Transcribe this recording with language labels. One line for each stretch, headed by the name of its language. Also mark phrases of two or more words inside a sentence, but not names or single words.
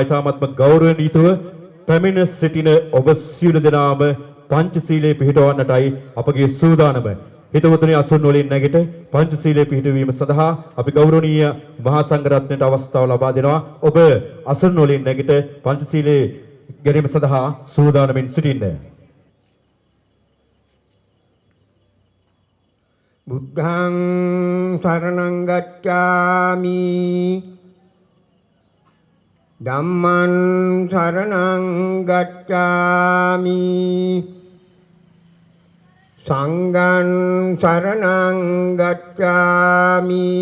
Sinhala: ඊටාත්ම ගෞරවණීයව පැමිණ සිටින ඔබ සියලු දෙනාම පංචශීලයේ පිහිටවන්නටයි අපගේ සූදානම. හිතවතුනි අසුන් වලින් නැගිට පංචශීලයේ පිහිටවීම සඳහා අපි ගෞරවනීය මහා සංඝරත්නයට අවස්ථාව ලබා දෙනවා. ඔබ අසුන් වලින් නැගිට පංචශීලයේ ගැනීම සඳහා සූදානමින් සිටින්න.
Pali: බුද්ධං සරණං ගච්ඡාමි ධම්මං සරණං ගච්ඡාමි සංඝං සරණං ගච්ඡාමි